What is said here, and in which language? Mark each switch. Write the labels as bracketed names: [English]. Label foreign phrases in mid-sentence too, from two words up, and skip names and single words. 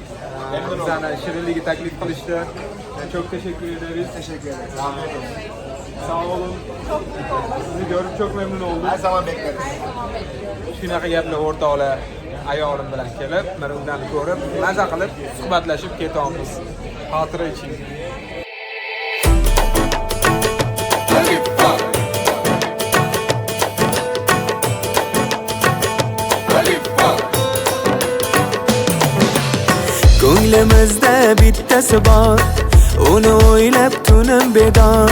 [Uzbek] Bizani shirinlikka taklif qilishdi. [Turkish] Çok teşekkür ederiz. Teşekkür ederim. Sağ olun. Sizi görüp çok memnun oldum. Her zaman bekleriz. [Uzbek] Shunaqa gaplar o'rtoqlar ayolim bilan kelib, men undan ko'rib, maza qilib, suhbatlashib ketamiz. Xotira uchun. Ko'nglimizda bittasi bor, uni o'ylab tunim bedor.